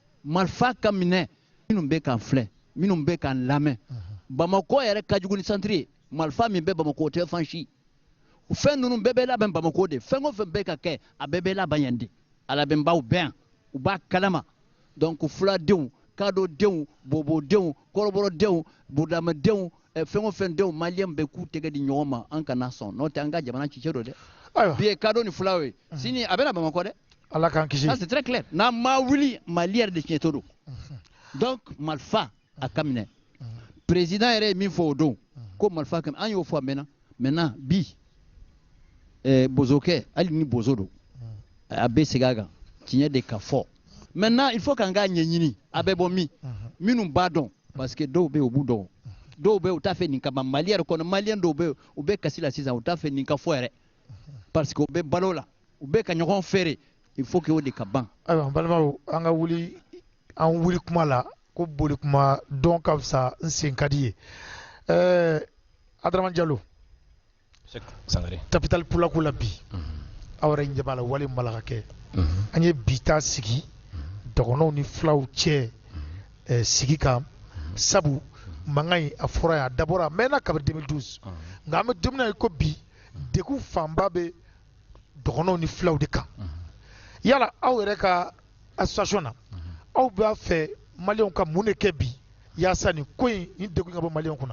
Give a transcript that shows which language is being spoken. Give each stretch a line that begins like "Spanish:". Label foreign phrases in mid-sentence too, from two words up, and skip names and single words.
Bambara: minnu bɛ k'an filɛ minnu bɛ k'an lamɛn bamakɔ yɛrɛ ka jugu ni santiri ye marifa min bɛ bamakɔ o tɛ fan si fɛn ninnu bɛɛ bɛ labɛn bamakɔ de fɛn o fɛn bɛ ka kɛ a bɛɛ bɛ laban yan de a labɛnbaw bɛ yan u b'a kalama donc fuladenw kadɔdenw bobodenw kɔrɔbɔrɔdenw budamadenw fɛn o fɛn denw maliyɛn bɛ k'u tɛgɛ di ɲɔgɔn ma an kana sɔn n'o tɛ an ka jamana cicɛ don dɛ bi ye kadɔ ni fulaw ye sini a bɛna bamakɔ dɛ ala k'an kisi
French: ça c'est très clair
Bambara: n'an ma wuli mali yɛrɛ de tiɲɛtɔ don donc marifa a ka minɛ président yɛrɛ ye min fɔ o don ko marifa ka an y'o fɔ a mɛnna maintenant bi bozokɛ hali ni bozo don a bɛ segin a kan tiɲɛ de ka fɔ maintenant
French: il faut
Bambara: k'an k'a ɲɛɲini a bɛ bɔ min minnu b'a dɔn
French: parce que
Bambara: dɔw bɛ yen u b'u dɔn dɔw bɛ yen u t'a fɛ nin ka ban mali yɛrɛ kɔnɔ maliyɛn dɔw bɛ yen u bɛ kasi la sisan u t'a fɛ nin ka fɔ yɛrɛ
French: parce que
Bambara: u bɛ balo la u bɛ ka ɲɔgɔn feere
French: il faut que
Bambara: o de ka ban. ayiwa n balimaw an ka wuli an wuli kuma la ko boli kuma dɔn ka fisa n sen ka di ye Adarama Jalo tapital pulaku la bi aw yɛrɛ ɲɛ b'a la wale min b'a la ka kɛ an ye bi ta sigi dɔgɔnɔw ni filaw cɛ sigi kan sabu mankan in a fɔra yan a dabɔra a mɛnna kabini 2012 nka an bɛ don min na ko bi degun fanba bɛ dɔgɔnɔw ni filaw de kan yala aw yɛrɛ ka association na aw b'a fɛ maliyɛnw ka mun de kɛ bi yaasa nin ko in nin degun ka bɔ maliyɛnw kunna.